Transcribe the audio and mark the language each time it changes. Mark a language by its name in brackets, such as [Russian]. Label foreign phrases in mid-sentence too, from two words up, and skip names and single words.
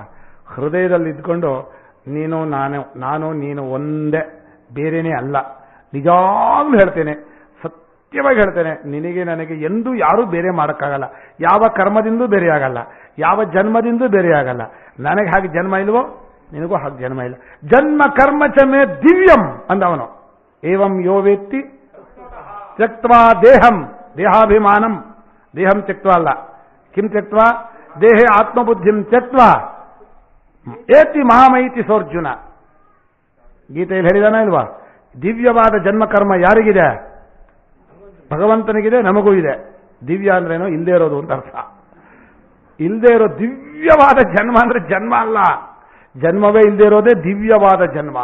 [Kannada] ಹೃದಯದಲ್ಲಿ ಇದ್ಕೊಂಡು ನೀನು ಒಂದೇ, ಬೇರೆನೇ ಅಲ್ಲ. ನಿಜಾಗ್ಲೂ ಹೇಳ್ತೇನೆ, ಸತ್ಯವಾಗಿ ಹೇಳ್ತೇನೆ, ನಿನಗೆ ನನಗೆ ಎಂದೂ ಯಾರೂ ಬೇರೆ ಮಾಡೋಕ್ಕಾಗಲ್ಲ. ಯಾವ ಕರ್ಮದಿಂದೂ ಬೇರೆ ಆಗಲ್ಲ, ಯಾವ ಜನ್ಮದಿಂದೂ ಬೇರೆ ಆಗಲ್ಲ. ನನಗೆ ಹಾಗೆ ಜನ್ಮ ಇಲ್ವೋ, ನಿನಗೂ ಹಾಗೆ ಜನ್ಮ ಇಲ್ಲ. [Sanskrit] ಜನ್ಮ ಕರ್ಮ ಚಮೆ ದಿವ್ಯಂ ಅಂದವನು. ಏವಂ ಯೋ ವೇತ್ತಿ ತ್ಯಕ್ತ್ವಾ ದೇಹಂ, ದೇಹಾಭಿಮಾನಂ, ದೇಹಂ ತ್ಯಕ್ತ್ವಾ ಅಲ್ಲ, ಕಿಂ ತ್ಯಕ್ತ್ವಾ ದೇಹೇ ಆತ್ಮಬುದ್ಧಿಂ ತ್ಯಕ್ತ್ವಾ ಏತಿ ಮಹಾಮೈತಿ ಸೋರ್ಜುನ. [Kannada] ಗೀತೆಯಲ್ಲಿ ಹೇಳಿದಾನ ಇಲ್ವಾ? ದಿವ್ಯವಾದ ಜನ್ಮಕರ್ಮ ಯಾರಿಗಿದೆ? ಭಗವಂತನಿಗಿದೆ, ನಮಗೂ ಇದೆ. ದಿವ್ಯ ಅಂದ್ರೇನು? ಇಲ್ಲದೆ ಇರೋದು ಅಂತ ಅರ್ಥ. ಇಲ್ಲದೆ ಇರೋ ದಿವ್ಯವಾದ ಜನ್ಮ ಅಂದ್ರೆ ಜನ್ಮ ಅಲ್ಲ, ಜನ್ಮವೇ ಇಲ್ಲದೆ ಇರೋದೇ ದಿವ್ಯವಾದ ಜನ್ಮ.